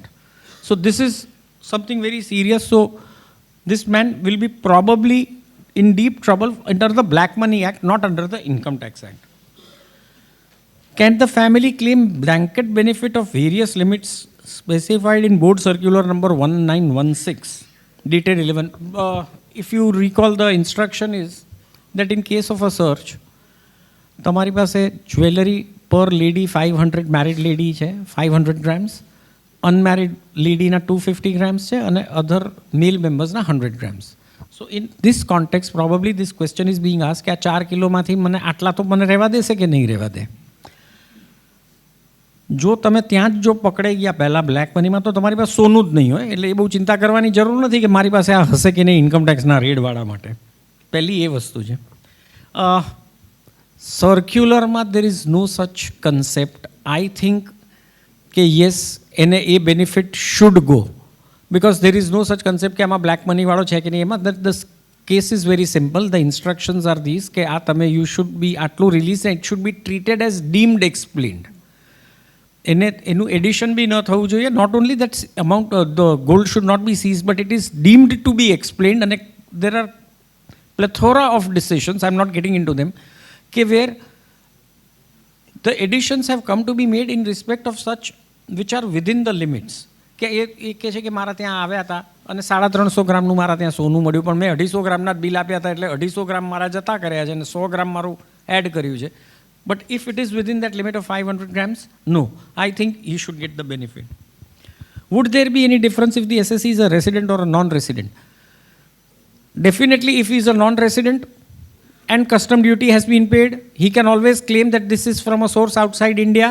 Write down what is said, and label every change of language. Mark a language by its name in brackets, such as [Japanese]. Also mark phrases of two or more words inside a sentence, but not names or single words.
[English] So, this is something very serious. So, this man will be probably in deep trouble under the Black Money Act, not under the Income Tax Act. Can the family claim blanket benefit of various limits specified in Board Circular number 1916, dated 11? If you recall, the instruction is that in case of a search, [Gujarati] તમારી પાસે [English] jewelry per lady 500, married lady છે 500 grams, unmarried lady na 250 grams છે, and other male members na 100 grams. So in this context, probably this question is being asked [Gujarati] કે આ 4 કિલોમાંથી મને આટલા તો મને રહેવા દેશે કે નહીં રહેવા દે. જો તમે ત્યાં જ જો પકડાઈ ગયા પહેલાં બ્લેક મનીમાં તો તમારી પાસે સોનું જ નહીં હોય, એટલે એ બહુ ચિંતા કરવાની જરૂર નથી કે મારી પાસે આ હશે કે નહીં ઇન્કમ ટેક્સના રેડવાળા માટે. પહેલી એ વસ્તુ છે. [English] સર્ક્યુલરમાં there is no such concept. I think કે યસ [Gujarati] એને એ [English] benefit should go, because there is no such concept [Gujarati] કે આમાં બ્લેક મનીવાળો છે કે નહીં. [English] એમાં the case is very simple. The instructions are these [Gujarati] કે આ તમે [English] you should be આટલું રિલીઝ, it should be treated as deemed explained. [Gujarati] એનું એડિશન બી ન થવું જોઈએ. [English] Not only that amount, the gold should not be seized, but it is deemed to be explained. And there are plethora of decisions, I'm not getting into them, where the additions have come to be made in respect of such which are within the limits. [Gujarati] કે એ કહે છે કે મારા ત્યાં આવ્યા હતા અને 350 ગ્રામનું મારા ત્યાં સોનું મળ્યું, પણ મેં 250 ગ્રામના જ બિલ આપ્યા હતા, એટલે 250 ગ્રામ મારા જતા કર્યા છે અને 100 ગ્રામ મારું એડ કર્યું છે. [English] But if it is within that limit of 500 grams, no, I think he should get the benefit. Would there be any difference if the SSE is a resident or a non-resident? Definitely, if he is a non-resident and custom duty has been paid, he can always claim that this is from a source outside India.